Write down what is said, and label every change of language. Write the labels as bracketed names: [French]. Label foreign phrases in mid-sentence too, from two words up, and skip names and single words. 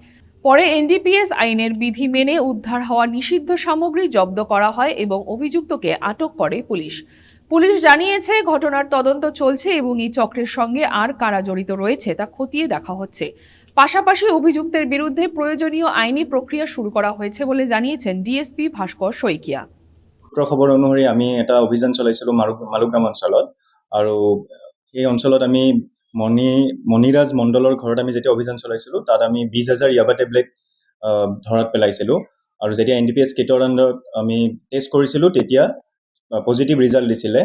[Bangla] পরে এনডিপিএস আইনের বিধি মেনে উদ্ধার হওয়া নিষিদ্ধ সামগ্রী জব্দ করা হয় এবং অভিযুক্তকে আটক করে পুলিশ। পুলিশ জানিয়েছে ঘটনার তদন্ত চলছে এবং এই চক্রের সঙ্গে আর কারা জড়িত রয়েছে তা খতিয়ে দেখা হচ্ছে। পাশাপাশি অভিযুক্তের বিরুদ্ধে প্রয়োজনীয় আইনি প্রক্রিয়া শুরু করা হয়েছে বলে জানিয়েছেন ডিএসপি ভাস্কর শইকিয়া। [Assamese] খবৰ অনুসৰি আমি এটা অভিযান চলাইছিলোঁ মালুগ্ৰাম অঞ্চলত, আৰু এই অঞ্চলত আমি মণিৰাজ মণ্ডলৰ ঘৰত আমি যেতিয়া অভিযান চলাইছিলোঁ তাত আমি 20,000 ইয়াবা টেবলেট ধৰাত পেলাইছিলোঁ আৰু যেতিয়া NDPS কিটৰ আণ্ডাৰত আমি টেষ্ট কৰিছিলোঁ তেতিয়া [English] positive result [Assamese] দিছিলে।